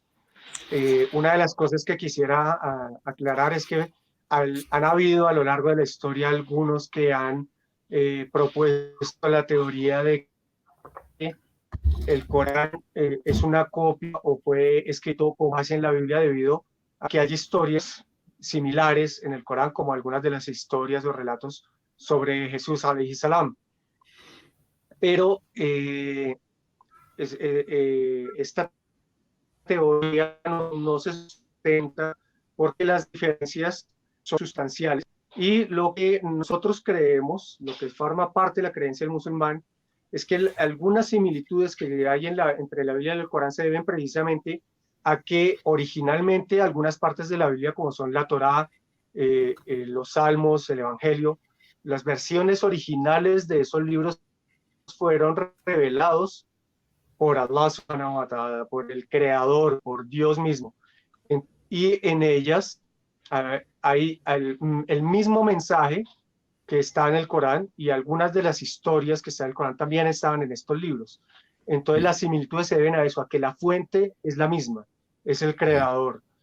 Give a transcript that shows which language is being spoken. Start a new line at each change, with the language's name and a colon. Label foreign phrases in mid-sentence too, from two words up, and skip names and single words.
Spanish: Una de las cosas que quisiera aclarar es que han habido a lo largo de la historia algunos que han propuesto la teoría de que el Corán es una copia o fue escrito con base en la Biblia debido a que hay historias similares en el Corán, como algunas de las historias o relatos sobre Jesús
Arabic: عليه السلام.
Spanish: Pero esta teoría no se sustenta porque las diferencias son sustanciales y lo que nosotros creemos, lo que forma parte de la creencia del musulmán, es que algunas similitudes que hay entre la Biblia y el Corán se deben precisamente a que originalmente algunas partes de la Biblia, como son la Torá, los Salmos, el Evangelio, las versiones originales de esos libros fueron revelados por
Arabic: الله سبحانه وتعالى,
Spanish: por el Creador, por Dios mismo. Y en ellas hay el mismo mensaje que está en el Corán y algunas de las historias que están en el Corán también estaban en estos libros. Entonces las similitudes se deben a eso, a que la fuente es la misma, es el Creador.